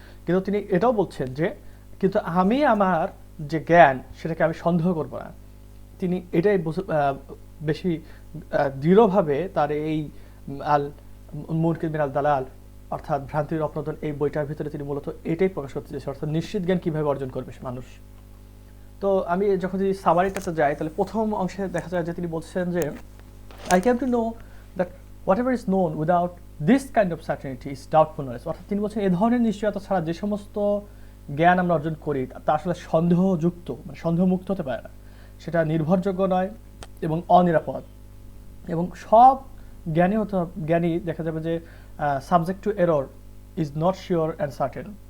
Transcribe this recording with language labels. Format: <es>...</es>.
<bn>কিন্তু তিনি এটাও বলছেন যে কিন্তু আমি আমার যে জ্ঞান সেটাকে আমি সন্দেহ করব না। তিনি এটাই বেশি দৃঢ়ভাবে তার এই আল মুনকির মিনাল দালাল অর্থাৎ ভ্রান্তির অপনোদন এই বইটার ভিতরে তিনি মূলত এটাই প্রকাশ করতে চেয়েছেন, অর্থাৎ নিশ্চিত জ্ঞান কিভাবে অর্জন করবে মানুষ। তো আমি যখন যদি সামারিটাতে যাই, তাহলে প্রথম অংশে দেখা যায় যে তিনি বলছেন যে</bn> <en>I came to know that whatever is known without this kind of certainty is doubtful knowledge.</en> <bn>অর্থাৎ তিনি বলছেন এই ধরনের নিশ্চয়তা ছাড়া যে সমস্ত জ্ঞান আমরা অর্জন করি তা আসলে সন্দেহযুক্ত, মানে সন্দেহমুক্ত হতে পারে না, সেটা নির্ভরযোগ্য নয় এবং অনিরাপদ। এবং সব জ্ঞানী দেখা যাবে যে</bn> <en>Subject to error is not sure and certain.</en>